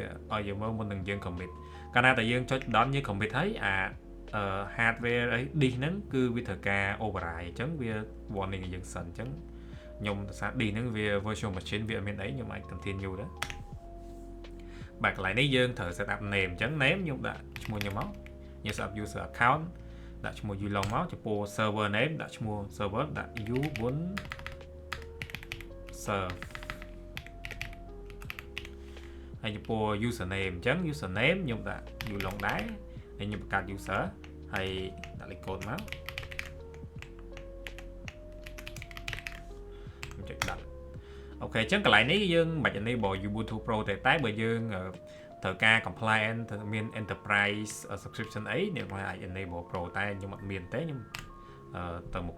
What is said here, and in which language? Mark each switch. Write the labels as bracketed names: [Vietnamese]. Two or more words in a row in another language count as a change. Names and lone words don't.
[Khmer] ឲ្យយើងមើលមុននឹងយើង commit កាលណាតែយើងចុច done យើង commit ហើយអា hardware អី disk ហ្នឹងគឺវាត្រូវការ override អញ្ចឹងវា warning ឲ្យយើងសិនអញ្ចឹងខ្ញុំដោយសារ disk ហ្នឹងវា [English] virtual machine [Khmer] វាអត់មានអីខ្ញុំអាច continue ដែរបាទកន្លែងនេះយើងត្រូវ [English] set up name [Khmer] អញ្ចឹង name ខ្ញុំដាក់ឈ្មោះខ្ញុំមកខ្ញុំ [English] set up user account [Khmer] ដាក់ឈ្មោះ Yulong មកចំពោះ [English] server name [Khmer] ដាក់ឈ្មោះ server ដាក់ u1 serve ហើយចំពោះ username អញ្ចឹង username ខ្ញុំដាក់ Yulong ដែរហើយខ្ញុំបង្កើត user ហើយដាក់លេខកូដមកខ្ញុំចុចដាក់អូខេអញ្ចឹងកន្លែងនេះយើងមិនបាច់ [English] enable Ubuntu Pro [Khmer] ទេតែបើយើងត្រូវការ compliant ត្រូវមាន [English] enterprise subscription [Khmer] អីអ្នកអាច [English] enable Pro [Khmer] តែខ្ញុំអត់មានទេខ្ញុំទៅមុខ